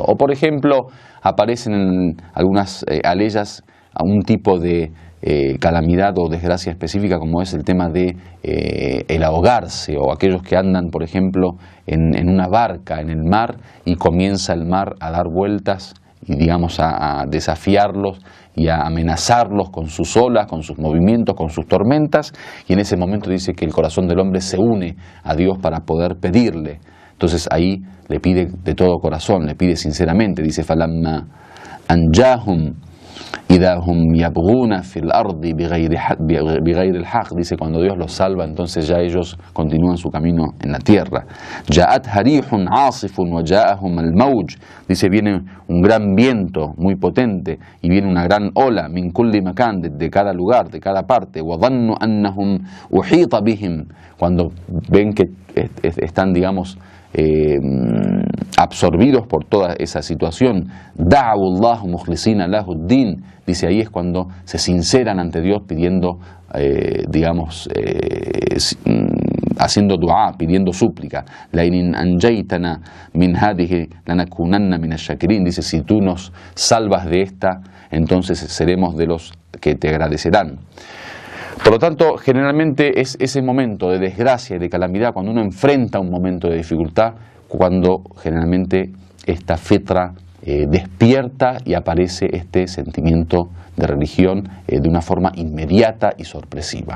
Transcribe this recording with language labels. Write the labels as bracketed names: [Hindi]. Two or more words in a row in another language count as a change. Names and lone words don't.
[Spanish] O por ejemplo, aparecen en algunas aleyas a un tipo de calamidad o desgracia específica, como es el tema de el ahogarse, o aquellos que andan, por ejemplo, en una barca en el mar y comienza el mar a dar vueltas y, digamos, a desafiarlos y a amenazarlos con sus olas, con sus movimientos, con sus tormentas, y en ese momento dice que el corazón del hombre se une a Dios para poder pedirle. Entonces ahí le pide de todo corazón, le pide sinceramente, dice, [Arabic] فَلَمَّا أَنْجَاهُمْ إِذَا هُمْ يَبْغُونَ فِي الْأَرْضِ بِغَيْرِ الْحَقِّ. [Spanish] Dice, cuando Dios los salva, entonces ya ellos continúan su camino en la tierra. [Arabic] جَاءَتْهَا رِيحٌ عَاصِفٌ وَجَاءَهُمَ الْمَوْجُ. [Spanish] Dice, viene un gran viento muy potente y viene una gran ola, [Arabic] مِنْ كُلِّ مَكَانٍ, [Spanish] de cada lugar, de cada parte. [Arabic] وَظَنُّ أَنَّهُمْ أُحِيطَ بِهِمْ. [Spanish] Cuando ven que están, digamos, absorbidos por toda esa situación, [Arabic] دَعَوُا اللَّهَ مُخْلِصِينَ لَهُ الدِّينَ. [Spanish] Dice, ahí es cuando se sinceran ante Dios pidiendo, digamos, haciendo du'a, pidiendo súplica. [Arabic] لَئِنْ أَنْجَيْتَنَا مِنْ هَٰذِهِ لَنَكُونَنَّ مِنَ الشَّاكِرِينَ. [Spanish] Dice, si tú nos salvas de esta, entonces seremos de los que te agradecerán. Por lo tanto, generalmente es ese momento de desgracia y de calamidad, cuando uno enfrenta un momento de dificultad, cuando generalmente esta fitra despierta y aparece este sentimiento de religión de una forma inmediata y sorpresiva.